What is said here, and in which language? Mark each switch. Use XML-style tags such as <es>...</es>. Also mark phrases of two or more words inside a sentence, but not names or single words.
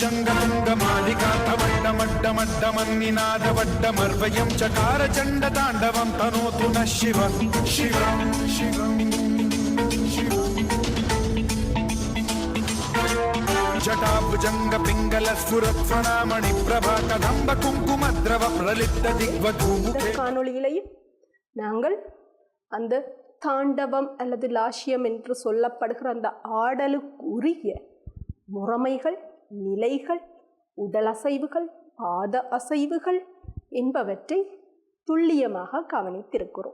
<sa>भुजङ्गतुङ्गमालिकातवड्डमड्डमड्डमन्निनादवड्डमर्वयं चकार चण्डताण्डवं तनोतु नः शिवः शिवं शिवं जटाभुजंग पिंगल स्फुरत्वनामणि प्रभा कदंब कुंकुमद्रव प्रलिप्त दिग्वधूमुखे.</sa> <ta>காணொளியிலேயும் நாங்கள் அந்த தாண்டவம் அல்லது லாஷ்யம் என்று சொல்லப்படுகிற அந்த ஆடலுக்குரிய முறைமைகள், நிலைகள், உடல் அசைவுகள், பாத அசைவுகள் என்பவற்றை துல்லியமாக கவனித்திருக்கிறோம்.</ta>